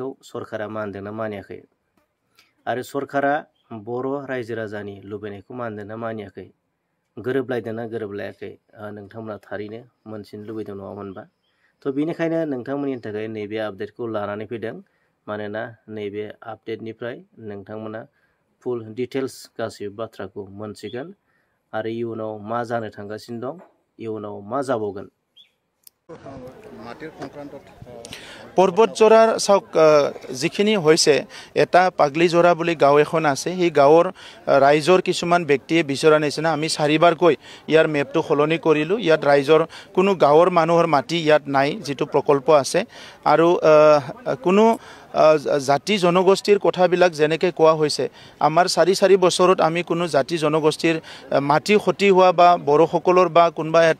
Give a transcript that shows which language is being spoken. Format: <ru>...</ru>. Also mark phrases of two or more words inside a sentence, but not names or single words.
<brx>सरकारा मानिदोंना मानियाखै आरो सरकारा बर' रायजो राजानि लुबैनायखौ मानिदोंना मानियाखै गोरोबलायदोंना गोरोबलायाखै नोंथांमोना थारैनो मोनथिनो लुबैदों नङा होनबा थ' बेनिखायनो नोंथांमोननि थाखाय नैबे आपडेटखौ लानानै फैदों मानोना नैबे आपडेटनिफ्राय नोंथांमोना</brx> <en>full details</en> <brx>गासैबो बाथ्राखौ मोनथिगोन आरो इयुनाव मा जानो थांगासिनो दं इयुनाव मा जाबावगोन</brx> <as>पर्बतजरार চাওক যিখিনি হৈছে এটা পাগলিজৰা বুলি গাঁও এখন আছে সেই গাঁৱৰ ৰাইজৰ কিছুমান ব্যক্তিয়ে বিচৰা নিচিনা আমি 4বাৰকৈ ইয়াৰ মেপটো সলনি কৰিলো ইয়াত ৰাইজৰ কোনো গাঁৱৰ মানুহৰ মাটি ইয়াত নাই যেটো প্ৰকল্প আছে আৰু কোনো জাতি জনগোষ্ঠীৰ কথাবিলাক যেনেকৈ কোৱা হৈছে আমাৰ 4 বছৰত আমি কোনো জাতি জনগোষ্ঠীৰ মাটি ক্ষতি হোৱা বা বড়োসকলৰ বা কোনবা এটা</as>